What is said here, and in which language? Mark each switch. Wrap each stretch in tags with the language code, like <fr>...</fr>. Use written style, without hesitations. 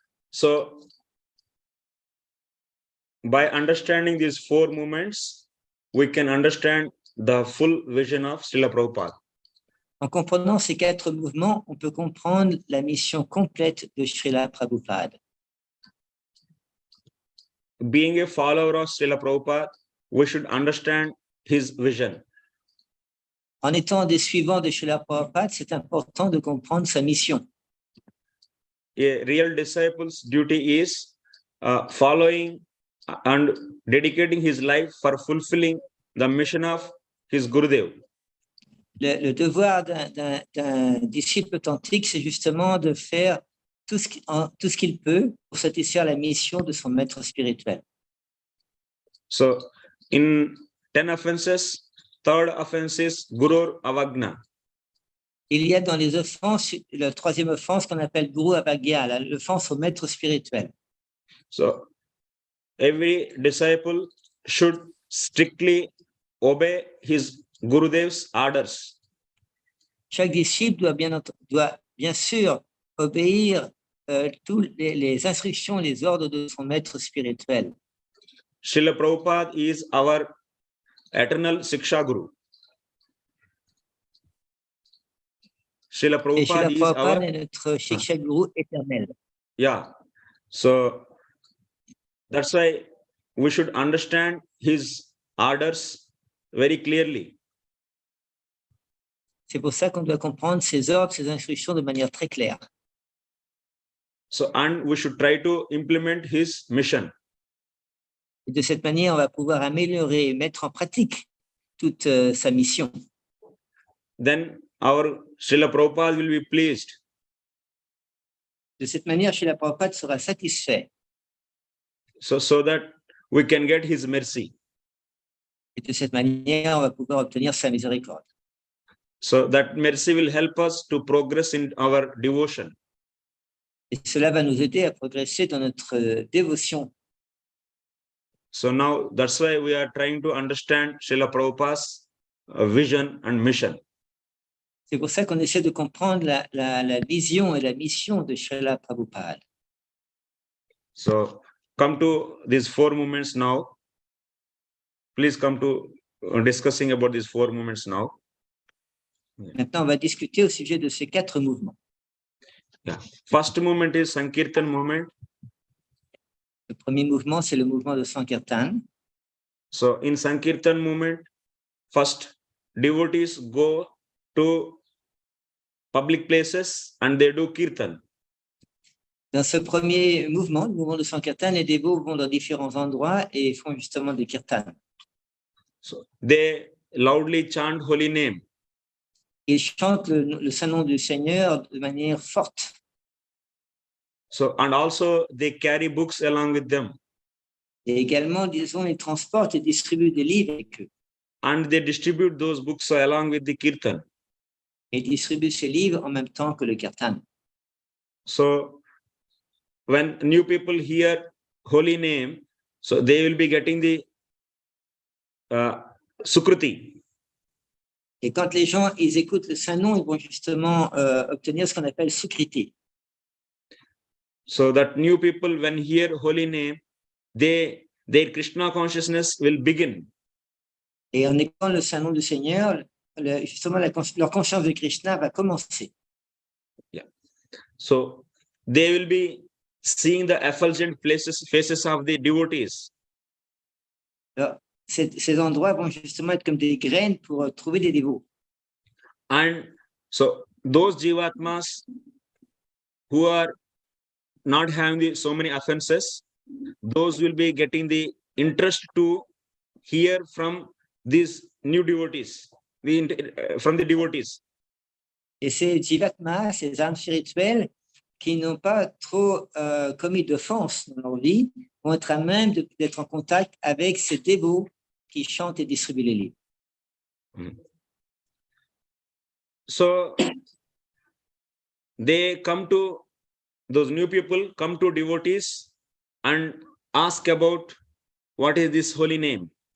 <en>So, by understanding these four movements, we can understand the full vision of Śrīla Prabhupada.</en> <fr>En comprenant ces quatre mouvements, on peut comprendre la mission complète de Śrīla Prabhupada.</fr> <en>Being a follower of Śrīla Prabhupada, we should understand his vision.</en> <fr>En étant des suivants de Śrīla Prabhupada, c'est important de comprendre sa mission.</fr> <en>A real disciple's duty is following and dedicating his life for fulfilling the mission of his Gurudev.</en> <fr>Le devoir d'un disciple authentique, c'est justement de faire tout ce qu'il peut pour satisfaire la mission de son maître spirituel.</fr> <en>So, in 10 offenses, third offense is Gurur Avagna.</en> <fr>Il y a dans les offenses, la troisième offense qu'on appelle Guru Avagya, l'offense au maître spirituel.</fr> <en>So, every disciple should strictly obey his Gurudev's orders.</en> <fr>Chaque disciple doit bien sûr obéir toutes les instructions, les ordres de son maître spirituel.</fr> <en>Śrīla Prabhupada is our eternal Siksha Guru. Śrīla</en> <fr>Et</fr> <en>Prabhupada Śrīla is Prabhupada our...</en> <fr>est notre Shiksha Guru éternel.</fr> <en>Yeah. So, that's why we should understand his orders very clearly.</en> <fr>C'est pour ça qu'on doit comprendre ses ordres, ses instructions de manière très claire.</fr> <en>So, and we should try to implement his mission.</en> <fr>Et de cette manière, on va pouvoir améliorer et mettre en pratique toute sa mission.</fr> <en>Then our Śrīla Prabhupada will be pleased.</en> <fr>De cette manière, Śrīla Prabhupada sera satisfait.</fr> <en>So that we can get his mercy.</en> <fr>Et de cette manière, on va pouvoir obtenir sa miséricorde.</fr> <en>So that mercy will help us to progress in our devotion.</en> <fr>Et cela va nous aider à progresser dans notre dévotion.</fr> <en>So now that's why we are trying to understand Śrīla Prabhupada's vision and mission.</en> <fr>C'est pour ça qu'on essaie de comprendre la vision et la mission de Śrīla Prabhupada.</fr> <en>So come to these four movements now. Please come to discussing about these four movements now.</en> <fr>Maintenant, on va discuter au sujet de ces quatre mouvements.</fr> <en>Yeah. First movement is Sankirtan movement.</en> <fr>Le premier mouvement, c'est le mouvement de Sankirtan.</fr> <en>So in Sankirtan movement, first devotees go to public places and they do kirtan.</en> <fr>Dans ce premier mouvement, le mouvement de Sankirtan, les dévots vont dans différents endroits et font justement des kirtans.</fr> <en>So they loudly chant holy name.</en> <fr>Ils chantent le saint nom du Seigneur de manière forte.</fr> <en>So and also they carry books along with them.</en> <fr>Et également, disons, ils transportent et distribuent des livres avec eux.</fr> <en>And they distribute those books along with the kirtan.</en> <fr>Et ils distribuent ces livres en même temps que le kirtan.</fr> <en>So when new people hear holy name, so they will be getting the Sukruti.</en> <fr>Et quand les gens ils écoutent le saint nom, ils vont justement obtenir ce qu'on appelle Sukriti.</fr> <en>So that new people, when hear holy name, their Krishna consciousness will begin.</en> <fr>Et en écoutant le saint nom du Seigneur, justement leur conscience de Krishna va commencer.</fr> <en>Yeah. So they will be seeing the effulgent faces of the devotees.</en> <fr>Alors, ces endroits vont justement être comme des graines pour trouver des dévots.</fr> <en>And so those jivatmas who are not having so many offenses, those will be getting the interest to hear from these new devotees, from the devotees.</en> <fr>Et ces jivatmas, ces âmes spirituelles, qui n'ont pas trop commis d'offense dans leur vie vont être à même d'être en contact avec ces dévots qui chantent et distribuent les livres.</fr> <en>So they come to, those new people come to devotees and ask about what is this holy name.</en>